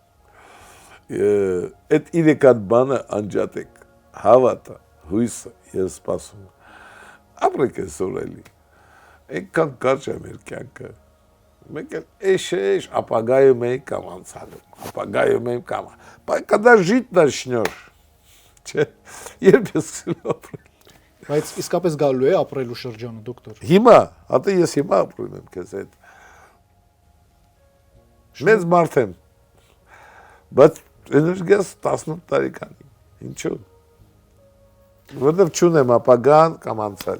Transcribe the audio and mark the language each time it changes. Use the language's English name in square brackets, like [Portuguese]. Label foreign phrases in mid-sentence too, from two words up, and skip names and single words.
[Armenian] Այդ 3 հատ բանը անջատեք։ Հավատը, հույսը եւ սպասումը։ Ապրեք այսօր էլի։ Այնքան կարճ է մեր կյանքը։ Մենք էշ ապագայում ենք կամ անցյալում, ապագայում ենք կամ։ Բայց [Russian] когда жить начнёшь, [Armenian] չէ, երբ ես ապրել։ Բայց իսկապես գալու է ապրելու շրջանը դոկտոր։ Հիմա, հատե ես հիմա ապրում եմ քեզ հետ։ Մեծ մարդ եմ։ Բայց էներգիաս 18 տարեկանի։ Ինչու՞։ Որտեվ չունեմ ապագան կամ անցյալ։